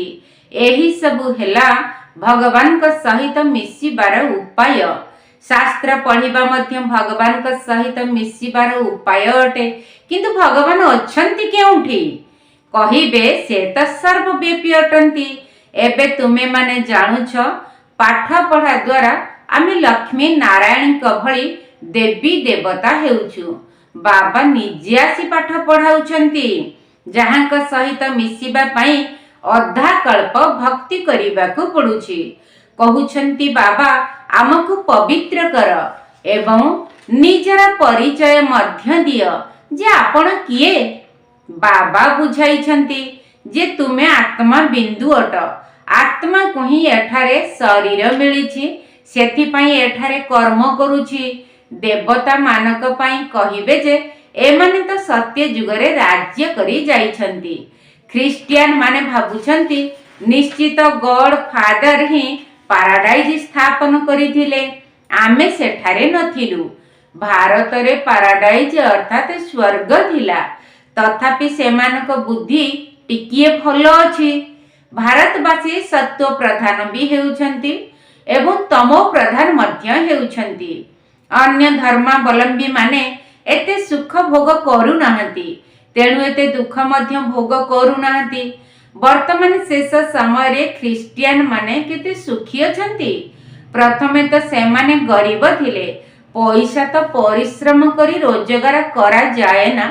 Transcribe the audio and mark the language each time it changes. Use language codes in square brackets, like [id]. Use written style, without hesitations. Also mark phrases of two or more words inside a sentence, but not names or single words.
[or] ଏହି ସବୁ ହେଲା ଭଗବାନ ଙ୍କ ସହିତ ମିଶିବାର ଉପାୟ। ଶାସ୍ତ୍ର ପଢ଼ିବା ମଧ୍ୟ ଭଗବାନ ଙ୍କ ସହିତ ମିଶିବାର ଉପାୟ ଅଟେ। କିନ୍ତୁ ଭଗବାନ ଅଛନ୍ତି କେଉଁଠି? କହିବେ ସେ ତ ସର୍ବବ୍ୟାପୀ ଅଟନ୍ତି। ଏବେ ତୁମେ ମାନେ ଜାଣୁଛ ପାଠ ପଢ଼ା ଦ୍ୱାରା ଆମେ ଲକ୍ଷ୍ମୀ ନାରାୟଣ ଭଳି ଦେବୀ ଦେବତା ହେଉଛୁ। ବାବା ନିଜେ ଆସି ପାଠ ପଢ଼ାଉଛନ୍ତି, ଯାହାଙ୍କ ସହିତ ମିଶିବା ପାଇଁ ଅଧା କଳ୍ପ ଭକ୍ତି କରିବାକୁ ପଡ଼ୁଛି। କହୁଛନ୍ତି ବାବା ଆମକୁ ପବିତ୍ର କର ଏବଂ ନିଜର ପରିଚୟ ମଧ୍ୟ ଦିଅ ଯେ ଆପଣ କିଏ। ବାବା ବୁଝାଇଛନ୍ତି ଯେ ତୁମେ ଆତ୍ମା ବିନ୍ଦୁ ଅଟ, ଆତ୍ମା କୁ ହିଁ ଏଠାରେ ଶରୀର ମିଳିଛି, ସେଥିପାଇଁ ଏଠାରେ କର୍ମ କରୁଛି। ଦେବତା ମାନଙ୍କ ପାଇଁ କହିବେ ଯେ ଏମାନେ ତ ସତ୍ୟ ଯୁଗରେ ରାଜ୍ୟ କରି ଯାଇଛନ୍ତି। ଖ୍ରୀଷ୍ଟିଆନ ମାନେ ଭାବୁଛନ୍ତି ନିଶ୍ଚିତ [en] God Father [or] ହିଁ ପାରାଡାଇଜ ସ୍ଥାପନ କରିଥିଲେ, ଆମେ ସେଠାରେ ନଥିଲୁ। ଭାରତ ରେ ପାରାଡାଇଜ ଅର୍ଥାତ ସ୍ୱର୍ଗ ଥିଲା, ତଥାପି ସେମାନଙ୍କ ବୁଦ୍ଧି ଟିକିଏ ଭଲ ଅଛି। ଭାରତବାସୀ ସତ୍ତ୍ୱ ପ୍ରଧାନ ବି ହେଉଛନ୍ତି ଏବଂ ତମୋ ପ୍ରଧାନ ମଧ୍ୟ ହେଉଛନ୍ତି। ଅନ୍ୟ ଧର୍ମାବଲମ୍ବୀ ମାନେ ଏତେ ସୁଖ ଭୋଗ କରୁ ନାହାନ୍ତି, ତେଣୁ ଏତେ ଦୁଃଖ ମଧ୍ୟ ଭୋଗ କରୁ ନାହାନ୍ତି। ବର୍ତ୍ତମାନ ଶେଷ ସମୟ ରେ ଖ୍ରୀଷ୍ଟିଆନ ମାନେ କେତେ ସୁଖୀ ଅଛନ୍ତି। ପ୍ରଥମେ ତ ସେମାନେ ଗରିବ ଥିଲେ, ପଇସା ତ ପରିଶ୍ରମ କରି ରୋଜଗାର କରା ଯାଏ ନା।